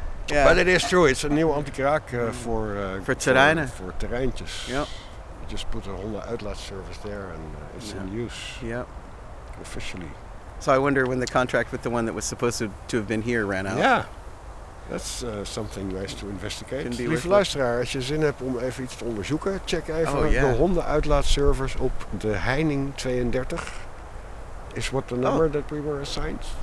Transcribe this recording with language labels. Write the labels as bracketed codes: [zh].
[en] Yeah. But it is true. It's a new Antikraak for [nl] terreinen. [en] For terreintjes. Yeah. You just put a Hunden Atlas service there and it's in use. Yeah. Officially. So I wonder when the contract with the one that was supposed to have been here ran out. Yeah. That's something nice to investigate. [nl] Lieve luisteraar, als je zin hebt om even iets te onderzoeken, check even de hondenuitlaatservice op de Heining 32. [en] Is what the number that we were assigned?